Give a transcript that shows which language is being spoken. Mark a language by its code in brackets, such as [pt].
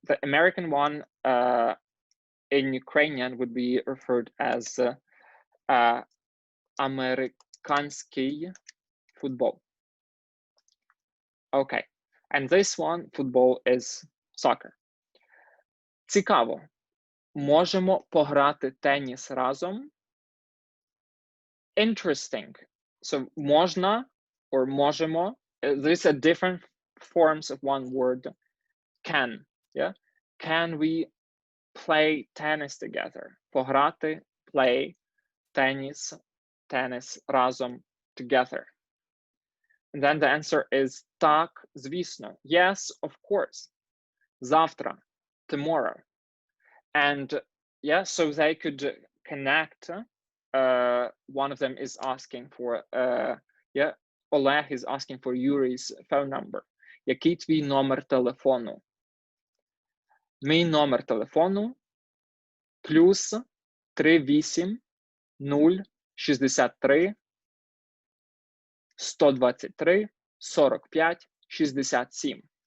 [en] The American one in Ukrainian would be referred as Amerikanski football. Okay, and this one, football, is soccer. [uk] Цікаво. Можемо пограти теніс разом? [en] Interesting. So, [uk] можна [en] or [uk] можемо, [en] there's a different forms of one word. Can, yeah? Can we play tennis together? [uk] Пограти, [en] play, tennis [uk] разом, [en] together. And then the answer is [uk] так, звісно. [en] Yes, of course. [uk] Завтра, [en] tomorrow. And yeah, so they could connect. One of them is asking for, yeah, Oleg is asking for Yuri's phone number. [uk] Який твій номер телефону? Мій номер телефону плюс 38 063 123 45 67.